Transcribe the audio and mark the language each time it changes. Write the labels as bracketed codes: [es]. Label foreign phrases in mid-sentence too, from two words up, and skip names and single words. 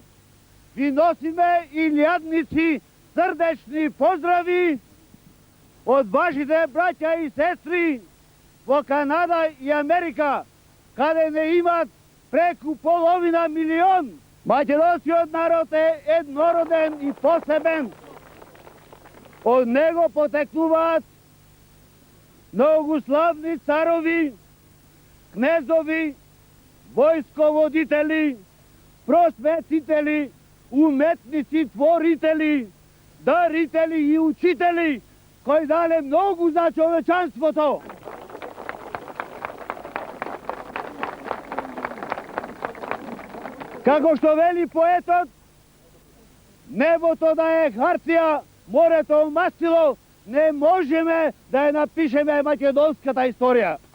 [bg] Ви носиме илядници сърдечни поздрави от вашите братя и сестри по Канада и Америка, къде не имат преко половина милион. [mk] Македонският народ е еднороден и посебен. От него потекнуват многославни царови, князови, войсководители, просветители, уметници, творители, дарители и учители, кои дали много за човечанството. Како што вели поетот, небото да е хартија, морето мастило, не можеме да ја напишеме македонската историја.